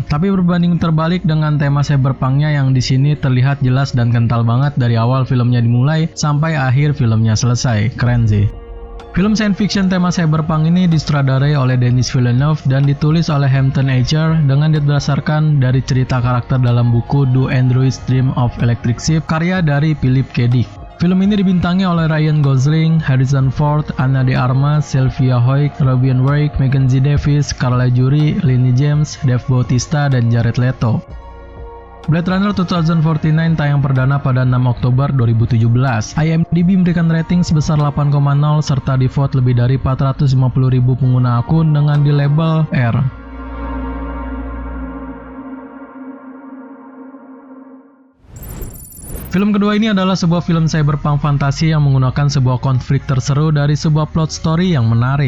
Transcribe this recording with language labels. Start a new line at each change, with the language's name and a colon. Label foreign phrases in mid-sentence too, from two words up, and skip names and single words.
Indonesian: Tapi berbanding terbalik dengan tema cyberpunknya yang di sini terlihat jelas dan kental banget dari awal filmnya dimulai sampai akhir filmnya selesai. Keren sih. Film
English: science fiction
Indonesian: tema cyberpunk ini disutradarai oleh Denis Villeneuve dan ditulis oleh Hampton Asher dengan didasarkan dari cerita karakter dalam buku Do Androids Dream of Electric Sheep karya dari Philip K. Dick. Film ini dibintangi oleh Ryan Gosling, Harrison Ford, Ana de Armas, Sylvia Hoek, Robin Wright, Mackenzie Davis, Carla Juri, Lily James, Dave Bautista, dan Jared Leto. Blade Runner 2049 tayang perdana pada 6 Oktober 2017. IMDb memberikan rating sebesar 8,0 serta di-vote lebih dari 450.000 pengguna akun dengan di label R. Film kedua ini adalah sebuah film cyberpunk fantasi yang menggunakan sebuah konflik terseru dari sebuah
English: plot story
Indonesian: yang menarik.